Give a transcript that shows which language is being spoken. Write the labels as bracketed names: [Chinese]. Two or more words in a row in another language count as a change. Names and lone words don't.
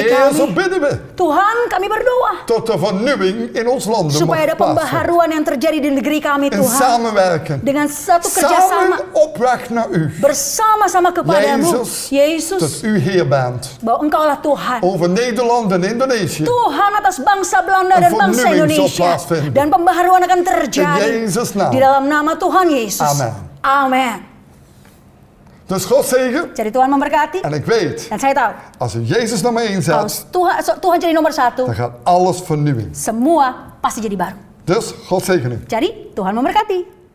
[Dutch] Heer, zo [Indonesian] kami. [Dutch] bidden we. [Indonesian] Tuhan, kami berdoa. [Dutch] Tot de vernieuwing in ons land [Indonesian] Supaya ada [Dutch] mag plaatsvinden. [Indonesian] pembaharuan yang terjadi di negeri kami, [Dutch] In [Indonesian] Tuhan. [Dutch] samenwerken. [Indonesian] Dengan satu kerjasama [Dutch] Samen op weg naar u. [Indonesian] bersama-sama kepadamu. [Dutch] Jezus, [Indonesian] Yesus, [Dutch] dat u Heer bent. [Indonesian] bahwa Engkaulah Tuhan. [Dutch] Over Nederland en Indonesië. [Indonesian] Tuhan atas bangsa Belanda [Dutch] En [Indonesian] dan bangsa [Dutch] vernieuwing zal [Indonesian] Indonesia. [Dutch] plaatsvinden. [Indonesian] Dan pembaharuan akan terjadi. [Dutch] In Jezus' naam. [Indonesian] Di dalam nama Tuhan Yesus. [Dutch] Amen. [Indonesian] Amen. [Dutch] Dus God zegen. [Indonesian] Jadi Tuhan memberkati. [Dutch] En ik weet, [Indonesian] Dan saya tahu, [Dutch] als u Jezus nummer 1 [Indonesian] kalau [Dutch] zet, [Indonesian] Tuhan jadi nomor satu, [Dutch] dan gaat alles vernieuwen. [Indonesian] semua pasti jadi baru. [Dutch] Dus God zegen u. [Indonesian] Jadi Tuhan memberkati.